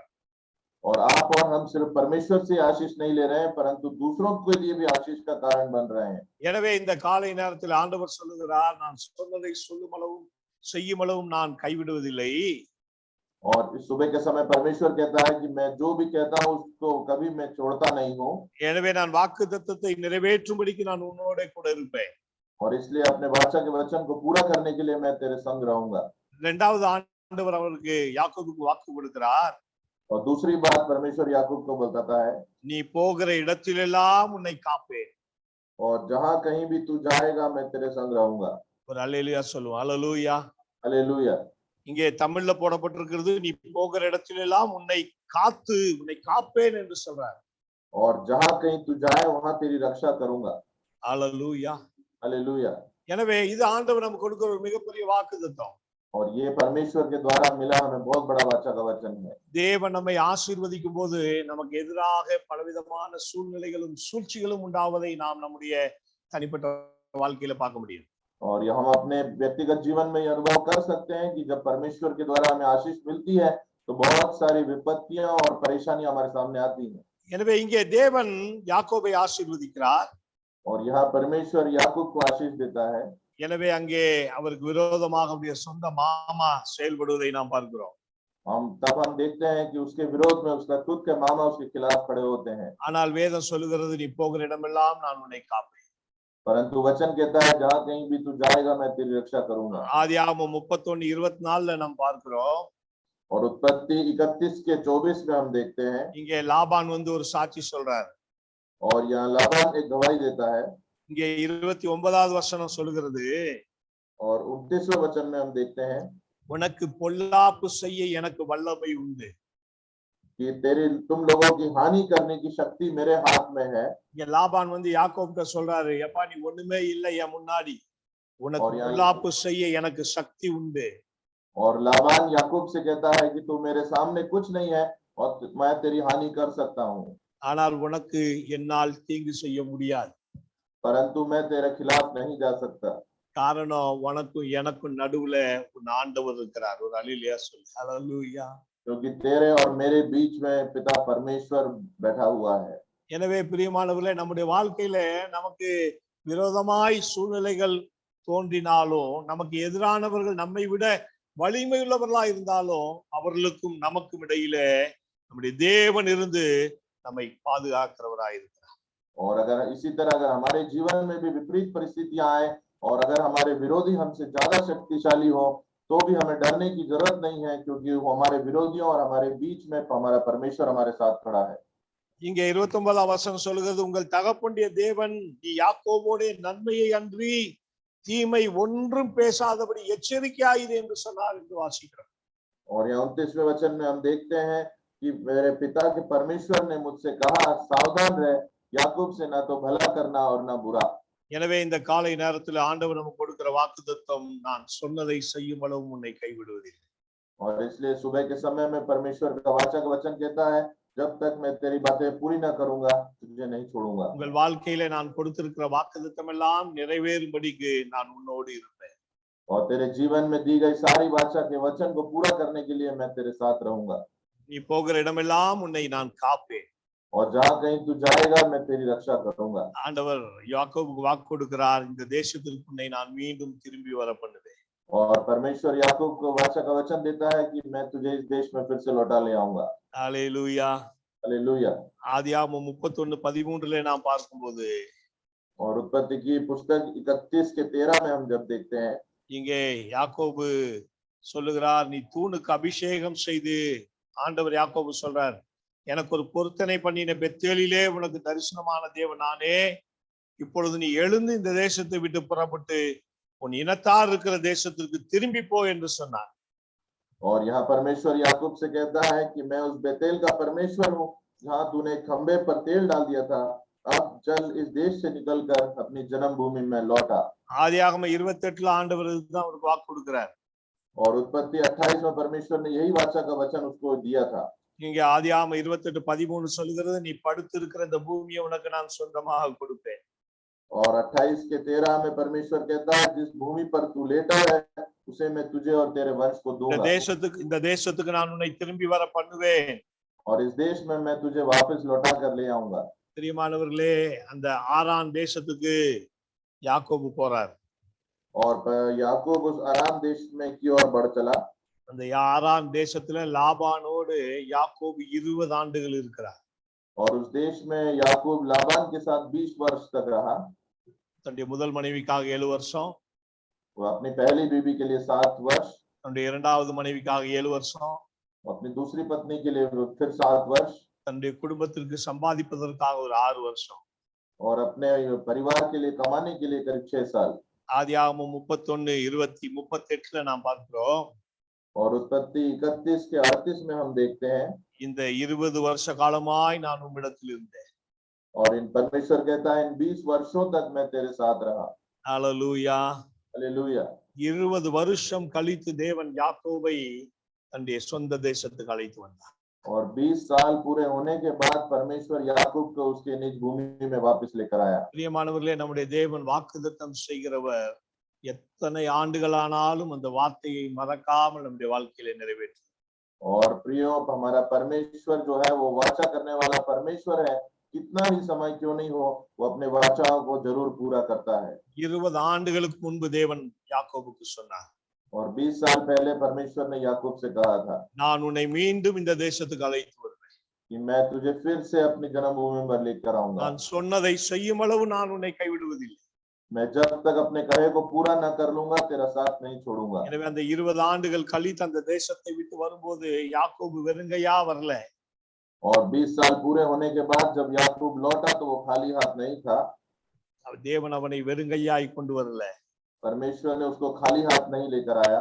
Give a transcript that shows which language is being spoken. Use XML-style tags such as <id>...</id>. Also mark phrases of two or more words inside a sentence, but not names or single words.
<hi>और आप और हम सिर्फ परमेश्वर से आशीष नहीं ले रहे हैं परंतु दूसरों के लिए भी आशीष का कारण बन रहे हैं।</hi> <ta>எனவே இந்த காலை நேரத்தில் ஆண்டவர் சொல்லுகிறார், நான் சொன்னதை சொல்லும் அளவும் செய்யும் அளவும் நான் கைவிடுவதில்லை.</ta> <hi>और इस सुबह के समय परमेश्वर कहता है कि मैं जो भी कहता हूं उसको कभी मैं छोड़ता नहीं हूं।</hi> <ta>எனவே நான் வாக்குத்தத்தத்தை நிறைவேற்றும்படிக்கு நான் உன்னோட கூட இருப்பேன்.</ta> <hi>और इसलिए अपने वाचा के वचन को पूरा करने के लिए मैं तेरे संग रहूंगा।</hi> <ta>இரண்டாவது ஆண்டவர் அவருக்கு யாக்கோபுக்கு வாக்கு கொடுக்கிறார்.</ta> <hi>और दूसरी बात परमेश्वर याकूब को बताता है,</hi> <ta>நீ போகிற இடத்திலெல்லாம் உன்னை காப்பேன்.</ta> <hi>और जहां कहीं भी तू जाएगा मैं तेरे संग रहूंगा।</hi> <ta>ஒரு அல்லேலூயா சொல்லுவோம். அல்லேலூயா.</ta> <hi>हालेलुया।</hi> <ta>இங்கே தமிழ்ல போடப்பட்டிருக்கிறது, நீ போகிற இடத்திலெல்லாம் உன்னை காத்து உன்னை காப்பேன் என்று சொல்றார்.</ta> <hi>और जहां कहीं तू जाए वहां तेरी रक्षा करूंगा।</hi> <ta>அல்லேலூயா.</ta> <hi>हालेलुया।</hi> <ta>எனவே இது ஆண்டவர் நமக்கு கொடுக்கிற ஒரு மிகப்பெரிய வாக்குத்தத்தம்.</ta> <hi>और ये परमेश्वर के द्वारा मिला हमें बहुत बड़ा वाचा का वचन है।</hi> <ta>தேவன் நம்மை ஆசீர்வதிக்கும் போது நமக்கு எதிராக பலவிதமான சூழ்நிலைகளும் சூழ்ச்சிகளும் உண்டாவதை நாம் நம்முடைய தனிப்பட்ட வாழ்க்கையில பார்க்க முடியும்.</ta> <hi>और ये हम अपने व्यक्तिगत जीवन में ये अनुभव कर सकते हैं कि जब परमेश्वर के द्वारा हमें आशीष मिलती है तो बहुत सारी विपत्तियां और परेशानियां हमारे सामने आती हैं।</hi> <ta>எனவே இங்கே தேவன் யாக்கோபை ஆசீர்வதிக்கிறார்.</ta> <hi>और यहाँ परमेश्वर याकूब को आशीष देता है।</hi> <ta>எனவே அங்கே அவருக்கு விரோதமாக அவருடைய சொந்த மாமா செயல்படுவதை நாம் பார்க்கிறோம்.</ta> <hi>तब हम देखते हैं कि उसके विरोध में उसका खुद के मामा उसके खिलाफ खड़े होते हैं।</hi> <ta>ஆனால் வேதம் சொல்லுகிறது, நீ போகிற இடமெல்லாம் நான் உன்னை காப்பேன்.</ta> <hi>परंतु वचन कहता है जहां कहीं भी तू जाएगा मैं तेरी रक्षा करूंगा।</hi> <ta>ஆதியாகமம் 31:24 நாம் பார்க்கிறோம்.</ta> <hi>और उत्पत्ति 31 के 24 में हम देखते हैं।</hi> <ta>இங்கே லாபான் வந்து ஒரு சாட்சி சொல்றார்.</ta> <hi>और यहाँ लाबान एक गवाही देता है।</hi> <ta>இங்கே 29வது வசனம் சொல்லுகிறது,</ta> <hi>और 29वें वचन में हम देखते हैं</hi> <ta>உனக்கு பொல்லாப்பு செய்ய எனக்கு வல்லமை உண்டு.</ta> <hi>कि तुम लोगों की हानि करने की शक्ति मेरे हाथ में है।</hi> <ta>இங்க லாபான் வந்து யாக்கோபுட்ட சொல்றாரு, எப்பா நீ ஒண்ணுமே இல்லை என் முன்னாடி, உனக்கு பொல்லாப்பு செய்ய எனக்கு சக்தி உண்டு.</ta> <hi>और लाबान याकूब से कहता है कि तू मेरे सामने कुछ नहीं है और मैं तेरी हानि कर सकता हूँ,</hi> <ta>ஆனால் உனக்கு என்னால் தீங்கு செய்ய முடியாது.</ta> <hi>परंतु मैं तेरे खिलाफ नहीं जा सकता।</hi> <ta>காரணம், உனக்கும் எனக்கும் நடுவுல உன் ஆண்டவர் இருக்கிறார். ஒரு அல்லேலூயா சொல்லு. அல்லேலூயா.</ta> <hi>क्योंकि तेरे और मेरे बीच में पिता परमेश्वर बैठा हुआ है।</hi> <ta>எனவே பிரியமானவர்களே, நம்முடைய வாழ்க்கையில நமக்கு விரோதமாய் சூழ்நிலைகள் தோன்றினாலும், நமக்கு எதிரானவர்கள் நம்மை விட வலிமை உள்ளவர்களா இருந்தாலும், அவர்களுக்கும் நமக்கும் இடையில நம்முடைய தேவன் இருந்து நம்மை பாதுகாக்கிறவராய் இருக்கிறார்.</ta> <hi>और अगर इसी तरह अगर हमारे जीवन में भी विपरीत परिस्थितियां आए और अगर हमारे विरोधी हमसे ज्यादा शक्तिशाली हो तो भी हमें डरने की जरूरत नहीं है, क्योंकि वो हमारे विरोधियों और हमारे बीच में हमारा परमेश्वर हमारे साथ खड़ा है।</hi> <ta>இங்கே 29ஆம் வசனம் சொல்கிறது, உங்கள் தகப்பனுடைய தேவன் நீ யாக்கோபோடைய நன்மையை அன்றி தீமை ஒன்றும் பேசாதபடி எச்சரிக்கையாயிரு என்று சொன்னார் என்று வாசிக்கிறோம்.</ta> <hi>और यहाँ 29वें वचन में हम देखते हैं कि मेरे पिता के परमेश्वर ने मुझसे कहा, सावधान रह, याकूब से ना तो भला करना और ना बुरा।</hi> <ta>எனவே இந்த காலை நேரத்தில் ஆண்டவர் நமக்கு கொடுக்கிற வாக்குத்தத்தம், நான் சொன்னதை செய்யும் அளவும் உன்னை கைவிடுவதில்லை.</ta> <hi>और इसलिए सुबह के समय में परमेश्वर का वाचा का वचन कहता है, जब तक मैं तेरी बातें पूरी ना करूंगा तुझे नहीं छोड़ूंगा।</hi> <ta>உங்கள் வாழ்க்கையில நான் கொடுத்திருக்கிற வாக்குத்தத்தம் எல்லாம் நிறைவேறும்படிக்கு நான் உன்னோடு இருப்பேன்.</ta> <hi>और तेरे जीवन में दी गई सारी वाचा के वचन को पूरा करने के लिए मैं तेरे साथ रहूंगा।</hi> <ta>நீ போகிற இடமெல்லாம் உன்னை நான் காப்பேன்.</ta> <hi>और जहां कहीं तू जाएगा मैं तेरी रक्षा करूंगा।</hi> <ta>ஆண்டவர் யாக்கோபுக்கு வாக்கு கொடுக்கிறார், இந்த தேசத்திற்கு உன்னை நான் மீண்டும் திரும்பி வர பண்ணுவேன்.</ta> <hi>और परमेश्वर याकूब को वाचा का वचन देता है कि मैं तुझे इस देश में फिर से लौटा ले आऊंगा।</hi> <ta>அல்லேலூயா.</ta> <hi>हालेलुया।</hi> <ta>ஆதியாகமம் 31:13 நாம் பார்க்கும்போது,</ta> <hi>और उत्पत्ति की पुस्तक 31 के 13 में हम जब देखते हैं,</hi> <ta>இங்கே யாக்கோபு சொல்லுகிறார், நீ தூணுக்கு அபிஷேகம் செய்து, ஆண்டவர் யாக்கோபு சொல்றார், எனக்கு ஒரு பொருத்தனை பண்ணின பெத்தேலிலே உனக்கு தரிசனமான தேவன் நானே, இப்பொழுது நீ எழுந்து இந்த தேசத்தை விட்டு புறப்பட்டு உன் இனத்தார் இருக்கிற தேசத்திற்கு திரும்பி போ என்று சொன்னார்.</ta> <hi>और यहाँ परमेश्वर याकूब से कहता है कि मैं उस बेतेल का परमेश्वर हूँ जहाँ तूने खंबे पर तेल डाल दिया था, अब चल इस देश से निकलकर अपनी जन्मभूमि में लौटा।</hi> <ta>ஆதியாகமம் 28 ஆண்டவர் தான் அவருக்கு வாக்கு கொடுக்கிறார்.</ta> <hi>और उत्पत्ति 28 में परमेश्वर ने यही वाचा का वचन उसको दिया था।</hi> <ta>இங்க ஆதியாகமம் 28:13 சொல்லுகிறது, நீ படுத்திருக்கிற இந்த பூமியை உனக்கு நான் சொந்தமாக கொடுப்பேன்.</ta> <hi>और 28 के 13 में परमेश्वर कहता है, जिस भूमि पर तू लेटा है उसे मैं तुझे और तेरे वंश को दूंगा।</hi> <ta>இந்த தேசத்துக்கு நான் உன்னை திரும்பி வர பண்ணுவேன்।</ta> <hi>और इस देश में मैं तुझे वापस लौटा कर ले आऊंगा।</hi> <ta>பிரியமானவர்களே, அந்த ஆரான் தேசத்துக்கு யாக்கோபு போறார்।</ta> <hi>और याकूब उस आराम देश में की ओर बढ़ चला।</hi> <ta>அந்த ஆரான் தேசத்துல லாபானோடு யாக்கோபு 20 ஆண்டுகள் இருக்கிறார்।</ta> <hi>और उस देश में याकूब लाबान के साथ 20 वर्ष तक रहा।</hi> <ta>தன்னுடைய முதல் மனைவிக்காக 7 வருஷம்,</ta> <hi>वो अपनी पहली बीवी के लिए 7 वर्ष,</hi> <ta>தன்னுடைய இரண்டாவது மனைவிக்காக 7 வருஷம்,</ta> <hi>अपनी दूसरी पत्नी के लिए फिर 7 वर्ष,</hi> <ta>தன்னுடைய குடும்பத்திற்கு சம்பாதிப்பதற்காக ஒரு 6 வருஷம்,</ta> <hi>और अपने परिवार के लिए कमाने के लिए करीब 6 साल।</hi> <ta>ஆதியாகமம் 31:20-38 நாம் பார்க்கிறோம்।</ta> <hi>और उत्पत्ति 31 के 38 में हम देखते हैं,</hi> <ta>இந்த 20 வருஷ காலமாய் நான் உம்மிடத்தில் இருந்தேன்।</ta> <hi>और इन परमेश्वर कहता है, इन 20 वर्षों तक मैं तेरे साथ रहा।</hi> <ta>ஹல்லேலூயா।</ta> <hi>हालेलुया।</hi> <ta>20 வருஷம் கழித்து தேவன் யாக்கோபை தன்னுடைய சொந்த தேசத்துக்கு அழைத்து வந்தார்।</ta> <hi>और 20 साल पूरे होने के बाद परमेश्वर याकूब को उसके निज भूमि में वापस लेकर आया।</hi> <ta>பிரியமானவர்களே, நம்முடைய தேவன் வாக்குத்தத்தம் செய்கிறவர் எத்தனை ஆண்டுகளானாலும் அந்த வார்த்தையை மறக்காமல் நம்முடைய வாழ்க்கையில நிறைவேற்றும்।</ta> <hi>और प्रियो, हमारा परमेश्वर जो है वो वाचा करने वाला परमेश्वर है। कितना ही समय क्यों नहीं हो, वो अपने वाचाओं को जरूर पूरा करता है।</hi> <ta>20 ஆண்டுகளுக்கு முன்பு தேவன் யாக்கோபுக்கு சொன்னார்,</ta> <hi>और 20 साल पहले परमेश्वर ने याकूब से कहा था,</hi> <ta>நான் உன்னை மீண்டும் இந்த தேசத்துக்கு அழைத்து வருவேன்,</ta> <hi>कि मैं तुझे फिर से अपनी जन्मभूमि पर लेकर आऊंगा।</hi> <ta>நான் சொன்னதை செய்யும் அளவு நான் உன்னை கைவிடுவதில்லை।</ta> <hi>मैं जब तक अपने कहे को पूरा न कर लूंगा, तेरा साथ नहीं छोड़ूंगा।</hi> <ta>எனவே அந்த 20 ஆண்டுகள் கழித்து அந்த தேசத்தை விட்டு வரும்போது யாக்கோபு வெறுங்கையா வரல।</ta> <hi>और 20 साल पूरे होने के बाद जब याकूब लौटा तो वो खाली हाथ नहीं था।</hi> <ta>தேவன் அவனை வெறுங்கையாய் கொண்டு வரல।</ta> <hi>परमेश्वर ने उसको खाली हाथ नहीं लेकर आया।</hi>